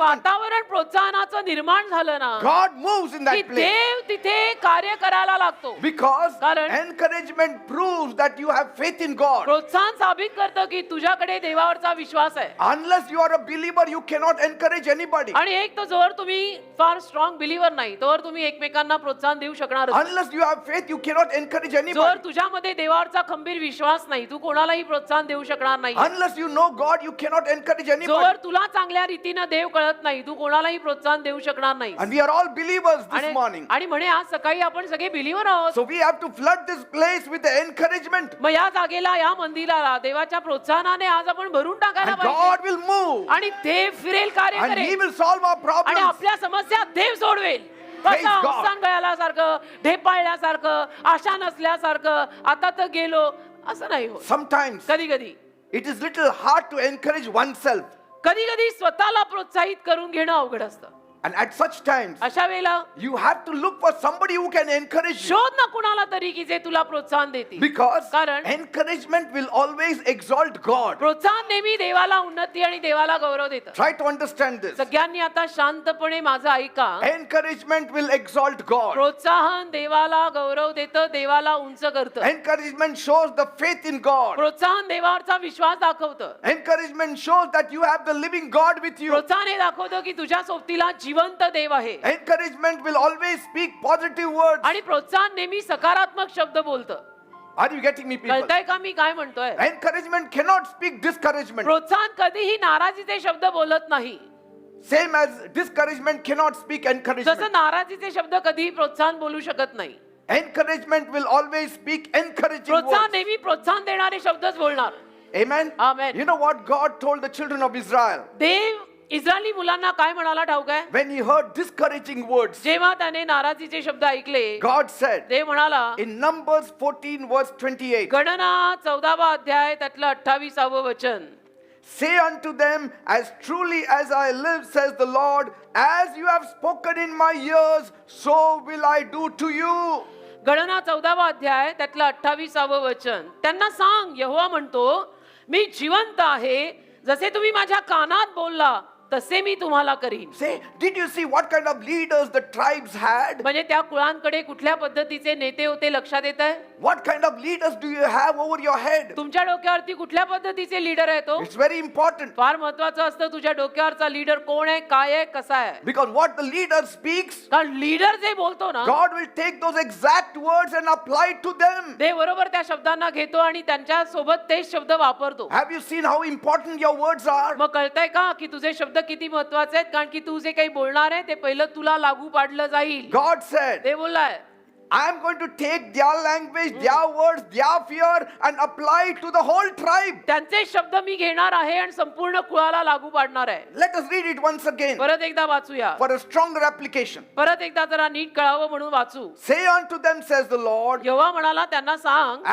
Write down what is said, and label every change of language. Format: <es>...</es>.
<mr>वातावरण प्रोत्साहनाचं निर्माण झालं ना,</mr> <en>God moves in</en> <mr>की</mr> <en>that place.</en> <mr>देव तिथे कार्य करायला लागतो.</mr> <en>Because</en> <mr>कारण</mr> <en>encouragement proves that you have faith in God.</en> <mr>प्रोत्साहन साबित करतं की तुझ्याकडे देवावरचा विश्वास आहे.</mr> <en>Unless you are a believer, you cannot encourage anybody.</en> <mr>आणि एक तर जोर तुम्ही फार स्ट्रॉंग बिलीव्हर नाही, तोवर तुम्ही एकमेकांना प्रोत्साहन देऊ शकणार नाही.</mr> <en>Unless you have faith, you cannot encourage</en> <mr>जोर</mr> <en>anybody.</en> <mr>तुझ्यामध्ये देवावरचा खंबीर विश्वास नाही, तू कोणालाही प्रोत्साहन देऊ शकणार नाही.</mr> <en>Unless you know God, you cannot encourage anybody.</en> <mr>जोवर तुला चांगल्या रीतीनं देव कळत नाही, तू कोणालाही प्रोत्साहन देऊ शकणार नाही.</mr> <en>And we are all believers this morning.</en> <mr>आणि म्हणे आज सकाळी आपण सगळे बिलीव्हर आहोत.</mr> <en>So we have to flood this place with the encouragement.</en> <mr>मग या जागेला, या मंदिराला देवाच्या प्रोत्साहनाने आज आपण भरून टाकायला</mr> <en>And</en> <mr>पाहिजे.</mr> <en>God will move.</en> <mr>आणि देव फिरेल, कार्य</mr> <en>And He</en> <mr>करेल,</mr> <en>will solve our</en> <mr>आणि</mr> <en>problems.</en> <mr>आपल्या समस्या देव सोडवेल.</mr> <en>Praise</en> <mr>कसं</mr> <en>God.</en> <mr>अवसान गळाल्यासारखं, ढेपाळल्यासारखं, आशा नसल्यासारखं, आता तर गेलो, असं नाही होत.</mr> <en>Sometimes</en> <mr>कधी कधी</mr> <en>it is little hard to encourage oneself.</en> <mr>कधी कधी स्वतःला प्रोत्साहित करून घेणं अवघड असतं.</mr> <en>And at such times,</en> <mr>अशा वेळेला</mr> <en>you have to look for somebody who can encourage you.</en> <mr>शोध ना कुणाला तरी की जे तुला प्रोत्साहन देतील.</mr> <en>Because</en> <mr>कारण</mr> <en>encouragement will always exalt God.</en> <mr>प्रोत्साहन नेहमी देवाला उन्नती आणि देवाला गौरव देतं.</mr> <en>Try to understand this.</en> <mr>सगळ्यांनी आता शांतपणे माझं ऐका.</mr> <en>Encouragement will exalt God.</en> <mr>प्रोत्साहन देवाला गौरव देतं, देवाला उंच करतं.</mr> <en>Encouragement shows the faith in God.</en> <mr>प्रोत्साहन देवावरचा विश्वास दाखवतं.</mr> <en>Encouragement shows that you have the living God with you.</en> <mr>प्रोत्साहन हे दाखवतं की तुझ्या सोबतीला जिवंत देव आहे.</mr> <en>Encouragement will always speak positive words.</en> <mr>आणि प्रोत्साहन नेहमी सकारात्मक शब्द बोलतं.</mr> <en>Are you getting me, people?</en> <mr>कळतंय का मी काय म्हणतोय?</mr> <en>Encouragement cannot speak discouragement.</en> <mr>प्रोत्साहन कधीही नाराजीचे शब्द बोलत नाही.</mr> <en>Same as discouragement cannot speak</en> <mr>जसं</mr> <en>encouragement.</en> <mr>नाराजीचे शब्द कधीही प्रोत्साहन बोलू शकत नाही.</mr> <en>Encouragement will always speak encouraging</en> <mr>प्रोत्साहन</mr> <en>words.</en> <mr>नेहमी प्रोत्साहन देणारे शब्दच बोलणार.</mr> <en>Amen? Amen. You know what God told the children of Israel?</en> <mr>Dev Israeli मुलांना काय म्हणाला ठाऊक आहे?</mr> <en>When he heard discouraging words,</en> <mr>जेव्हा त्याने नाराजीचे शब्द ऐकले,</mr> <en>God said</en> <mr>देव म्हणाला,</mr> <en>in Numbers 14 verse 28,</en> <mr>गणना 14वा अध्याय त्यातलं 28व वचन,</mr> <en>say unto them, as truly as I live, says the Lord, as you have spoken in my ears, so will I do to you.</en> <mr>गणना 14वा अध्याय त्यातलं 28व वचन, त्यांना सांग, यहोवा म्हणतो, मी जिवंत आहे, जसे तुम्ही माझ्या कानात बोलला तसे मी तुम्हाला करीन.</mr> <en>Say, did you see what kind of leaders the tribes had?</en> <mr>म्हणजे त्या कुळांकडे कुठल्या पद्धतीचे नेते होते लक्षात येत आहे?</mr> <en>What kind of leaders do you have over your head?</en> <mr>तुमच्या डोक्यावरती कुठल्या पद्धतीचे लीडर आहे तो?</mr> <en>It's very important.</en> <mr>फार महत्वाचं असतं तुझ्या डोक्यावरचा लीडर कोण आहे, काय आहे, कसा आहे.</mr> <en>Because what the leader speaks,</en> <mr>कारण लीडर जे बोलतो ना,</mr> <en>God will take those exact words and apply it to them.</en> <mr>देव बरोबर त्या शब्दांना घेतो आणि त्यांच्या सोबत तेच शब्द वापरतो.</mr> <en>Have you seen how important your words are?</en> <mr>मग कळतंय का की तुझे शब्द किती महत्वाचे आहेत? कारण की तू जे काही बोलणार आहे ते पहिलं तुला लागू पाडलं जाईल.</mr> <en>God said,</en> <mr>ते बोललाय,</mr> <en>I am going to take their language, their words, their fear and apply it to the whole tribe.</en> <mr>त्यांचे शब्द मी घेणार आहे आणि संपूर्ण कुळाला लागू पाडणार आहे.</mr> <en>Let us read it once again</en> <mr>परत एकदा वाचूया.</mr> <en>for a stronger application.</en> <mr>परत एकदा जरा नीट कळावं म्हणून वाचू.</mr> <en>Say unto them, says the Lord,</en> <mr>यहोवा म्हणाला त्यांना सांग,</mr>